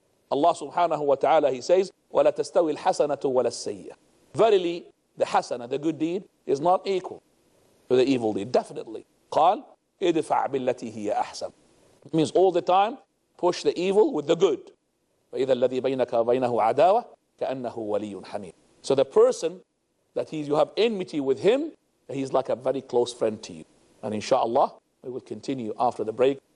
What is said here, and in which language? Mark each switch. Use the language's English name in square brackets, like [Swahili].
[Arabic] Allah subhanahu wa ta'ala, [English] he says, [Arabic] وَلَا تَسْتَوِي الْحَسَنَةُ وَلَا السَّيِّئَةُ. [English] Verily, the hasana, the good deed, is not equal to the evil deed. Definitely. [Arabic] قال ادفع بالتي هي أحسن. [English] It means all the time, push the evil with the good. [Arabic] فإذا الذي بينك وبينه عداوة كأنه ولي حميم. [English] So the person that you have enmity with him, he's like a very close friend to you. And inshallah, we will continue after the break.